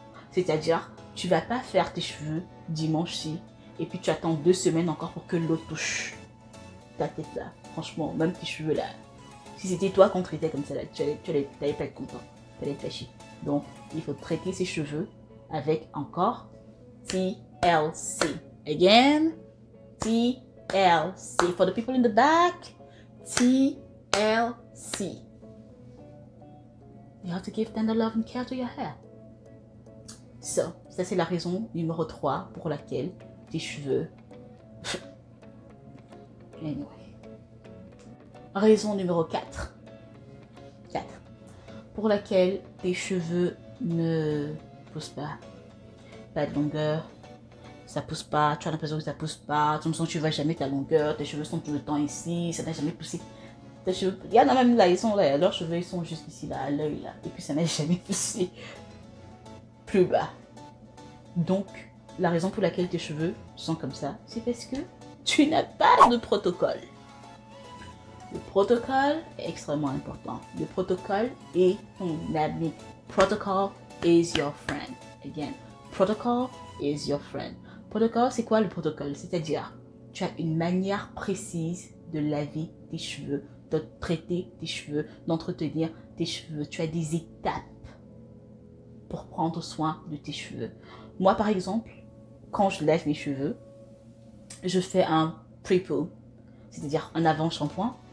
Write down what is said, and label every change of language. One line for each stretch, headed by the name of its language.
French: C'est-à-dire, tu vas pas faire tes cheveux dimanche-ci et puis tu attends 2 semaines encore pour que l'eau touche ta tête là. Franchement, même tes cheveux là. Si c'était toi qu'on traitait comme ça là, tu allais pas être content. Tu allais être fâché. Donc, il faut traiter ses cheveux avec encore TLC.
English: Again, TLC. For the people in the back, TLC. You have to give tender love and care to your hair.
French: Ça c'est la raison numéro 3 pour laquelle tes cheveux... Anyway. Raison numéro 4. Pour laquelle tes cheveux ne poussent pas. Pas de longueur. Ça pousse pas, tu as l'impression que ça pousse pas, tu as l'impression que tu ne vois jamais ta longueur, tes cheveux sont tout le temps ici, ça n'a jamais poussé. Tes cheveux, il y en a même là, ils sont là, leurs cheveux ils sont juste ici là, à l'œil là, et puis ça n'a jamais poussé plus bas. Donc, la raison pour laquelle tes cheveux sont comme ça, c'est parce que tu n'as pas de protocole. Le protocole est extrêmement important. Le protocole est ton ami.
English: Protocol is your friend. Again, protocol is your friend.
French: Protocole, c'est quoi le protocole? C'est-à-dire, tu as une manière précise de laver tes cheveux, de traiter tes cheveux, d'entretenir tes cheveux. Tu as des étapes pour prendre soin de tes cheveux. Moi, par exemple, quand je lave mes cheveux, je fais un pre-poo, c'est-à-dire un avant-shampoing.